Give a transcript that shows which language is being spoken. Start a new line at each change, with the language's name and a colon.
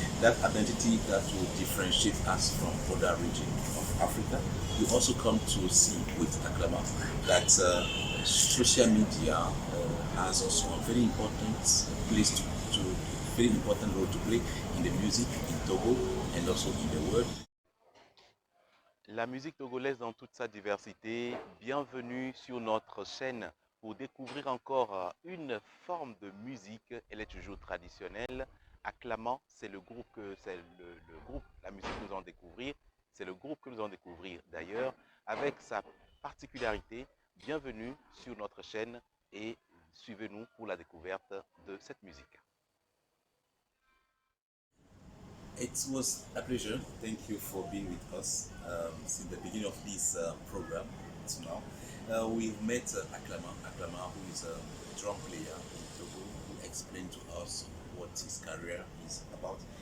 English: That identity that will differentiate us from other regions of Africa. You also come to see with Aklama that social media has also a very important place to very important role to play in the music in Togo and also in the world.
French: La musique togolaise dans toute sa diversité, bienvenue sur notre chaîne pour découvrir encore une forme de musique. Elle est toujours traditionnelle. Acclamant, c'est le groupe le groupe, la musique que nous allons découvrir. C'est le groupe que nous allons découvrir d'ailleurs avec sa particularité. Bienvenue sur notre chaîne et suivez-nous pour la découverte de cette musique.
English: It was a pleasure. Thank you for being with us since the beginning of this program to now. We've met Aklama, who is a drum player in Togo, who explained to us what his career is about.